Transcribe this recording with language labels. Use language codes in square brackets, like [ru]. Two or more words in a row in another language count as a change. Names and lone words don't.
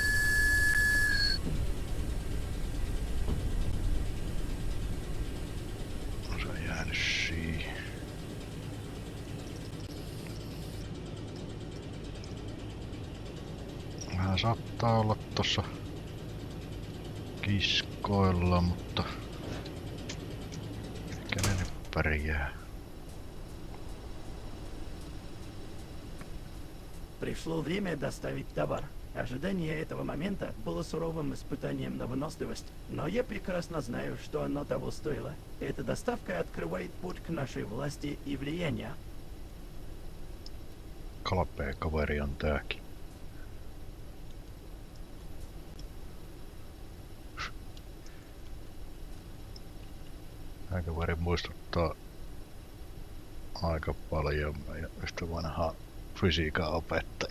[fi] No se on jäänyt siihen. Vähän saattaa olla tossa kiskoilla, mutta mikä ne nyt pärjää. [ru] Пришло время доставить товар. Ожидание этого момента было суровым испытанием на выносливость, но я прекрасно знаю, что оно того стоило. Эта доставка открывает путь к нашей власти и влиянию. [fi] Kalpea kaveri on tääkin. Tää kaveri muistuttaa aika paljon yhtä vanhaa fysiikan opettaja.